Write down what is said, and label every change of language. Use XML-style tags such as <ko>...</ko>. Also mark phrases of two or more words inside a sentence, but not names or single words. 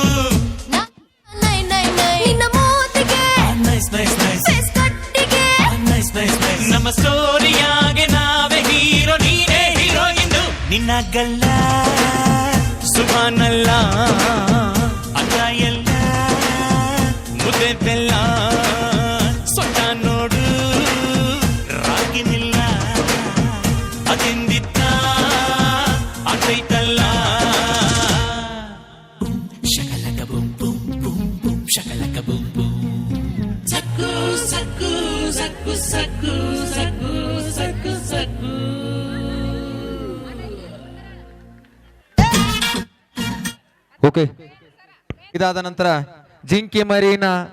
<en>nice nice nice nice nice nice</en> <kn>ನಮ್ಮ ಸ್ಟೋರಿಯಾಗೆ ನಾವೇ ಹೀರೋ ನೀನೇ ಹೀರೋಯಿನ್ ನಿನ್ನ ಗಲ್ಲ ಸುಭಾನಲ್ಲ ಅದ ಎಲ್ಲ ಮುದ್ದೆ ಬೆಲ್ಲ ಸೊಟ್ಟ ನೋಡು ರಾಗಿ ಮಿಲ್ಲ ಅದಿಂದಿತ್ತ ಆಟೈತಲ್ಲ shakalaka boom boom boom boom shakalaka boom boom ಓಕೆ. ಇದಾದ ನಂತರ ಜಿಂಕೆ ಮರಿನಾ</kn>